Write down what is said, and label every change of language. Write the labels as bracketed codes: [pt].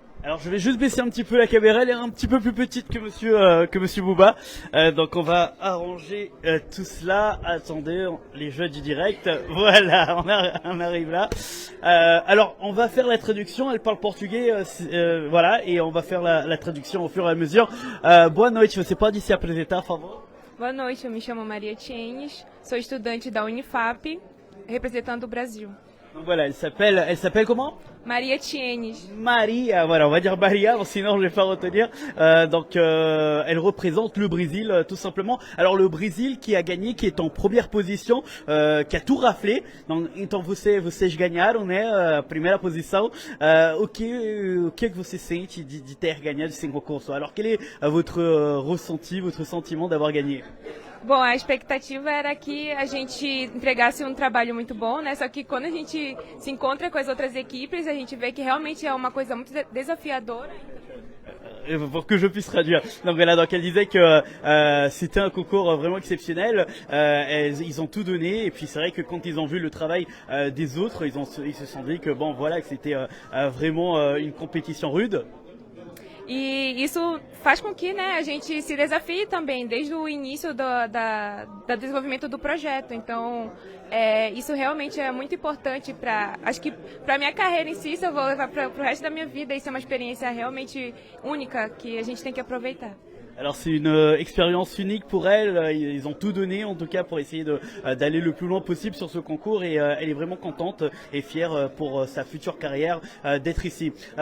[fr] Alors je vais juste baisser un petit peu la caméra, elle est un petit peu plus petite que monsieur Bouba. Donc on va arranger tout cela. Attendez, les jeux du direct. Voilà, on arrive là. Alors on va faire la traduction, elle parle portugais, voilà, et on va faire la traduction au fur et à mesure. [pt] Boa noite, você pode se apresentar, por favor? Boa noite, eu me chamo Maria Tienes, sou estudante da Unifap, representando o Brasil. [fr] Donc voilà, elle s'appelle comment? Maria Tienes. Maria, voilà, on va dire Maria, sinon je vais pas retenir. Donc elle représente le Brésil tout simplement. Alors le Brésil qui a gagné, qui est en première position, qui a tout raflé. [pt] Donc, então vocês ganharam, né, a primeira posição. O que você sente de ter ganhado esse concurso? [fr] Alors quel est votre ressenti, votre sentiment d'avoir gagné? [pt] Bom, a expectativa era que a gente entregasse um trabalho muito bom, né? Só que quando a gente se encontra com as outras equipes, a gente vê que realmente é uma coisa muito desafiadora. [fr] Pour que je puisse traduire. Donc voilà, donc elle disait que c'était un concours vraiment exceptionnel. Ils ont tout donné et puis c'est vrai que quand ils ont vu le travail des autres, ils se sont dit que bon voilà que c'était vraiment une compétition rude. [pt] E isso faz com que, né, a gente se desafie também desde o início do desenvolvimento do projeto. Então, isso realmente é muito importante acho que para minha carreira em si, isso eu vou levar para o resto da minha vida. Isso é uma experiência realmente única que a gente tem que aproveitar. [fr] Alors c'est une expérience unique pour elle, ils ont tout donné en tout cas pour essayer d'aller le plus loin possible sur ce concours et elle est vraiment contente et fière pour sa future carrière d'être ici.